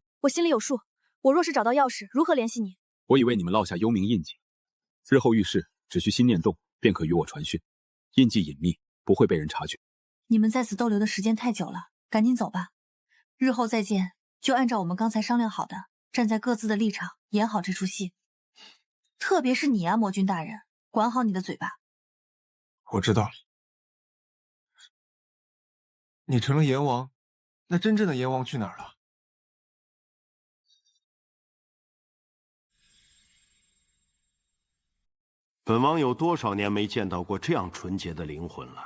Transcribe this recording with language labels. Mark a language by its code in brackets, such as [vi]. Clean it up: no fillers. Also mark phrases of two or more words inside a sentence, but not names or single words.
[zh] 我心裡有數，我若是找到鑰匙，如何聯繫你？我已為你們烙下幽冥印記，日後遇事只需心念動，便可與我傳訊。印記隱秘，不會被人察覺。你們在此逗留的時間太久了，趕緊走吧。日後再見，就按照我們剛才商量好的，站在各自的立場，演好這出戲。特別是你啊，魔君大人，管好你的嘴巴。我知道了。你成了阎王，那真正的阎王去哪儿了？本王有多少年没見到过这样纯洁的灵魂了？